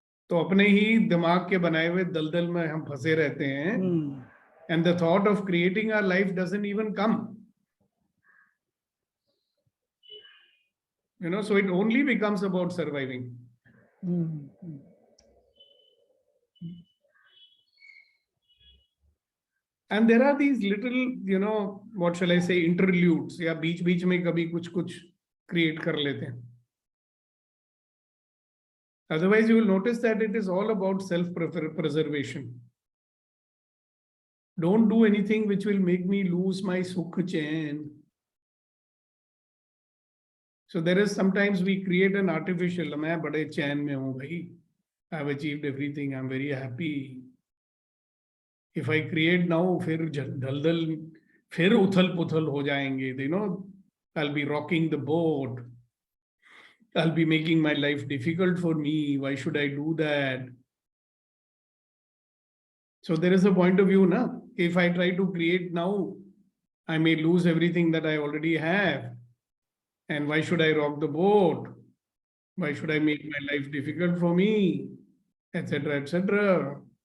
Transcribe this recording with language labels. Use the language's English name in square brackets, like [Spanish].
[Hindi] तो अपने ही दिमाग के बनाए हुए दलदल में हम फंसे रहते हैं. [English] And the thought of creating our life doesn't even come. So it only becomes about surviving. And there are these little, what shall I say, interludes. [Hindi] या बीच में कभी कुछ create कर लेते हैं. [English] Otherwise, you will notice that it is all about self-preservation. Don't do anything which will make me lose my sukh chain. So there is sometimes we create an artificial, [Hindi] मैं बड़े चैन में हूँ भाई. [English] I've achieved everything. I'm very happy. If I create now, [Hindi] फिर दलदल, फिर उथल-पुथल हो जाएंगे. [English] I'll be rocking the boat. I'll be making my life difficult for me. Why should I do that? So there is a point of view, na? If I try to create now, I may lose everything that I already have. And why should I rock the boat? Why should I make my life difficult for me? Etc. etc.